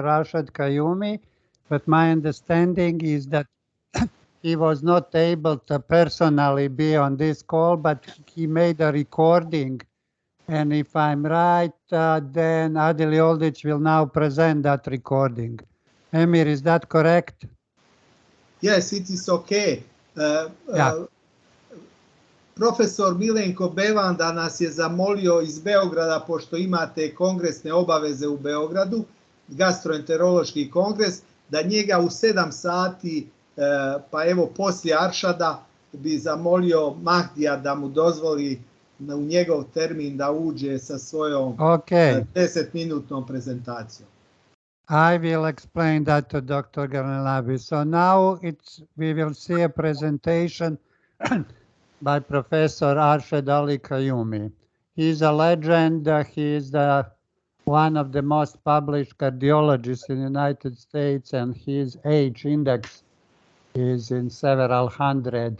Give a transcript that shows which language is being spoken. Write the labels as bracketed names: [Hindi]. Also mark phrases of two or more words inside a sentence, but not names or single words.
[English] Arshad Qayyumi, but my understanding is that he was not able to personally be on this call, but he made a recording. And if I'm right, then Adil Yoldic will now present that recording. Emir, is that correct? Yes, it is okay. Yeah. [Bosnian] Profesor Milenko Bevanda nas je zamolio iz Beograda, pošto imate kongresne obaveze u Beogradu, gastroenterološki kongres, da njega u 7 sati, pa evo poslije Aršada, bi zamolio Mahdija da mu dozvoli u njegov termin da uđe sa svojom 10-minutnom prezentacijom. [English] I will explain that to Dr. Garnelabi. So now we will see a presentation by Professor Arshad Ali Qayyumi. He's a legend. He is one of the most published cardiologists in the United States, and his age index is in several hundred.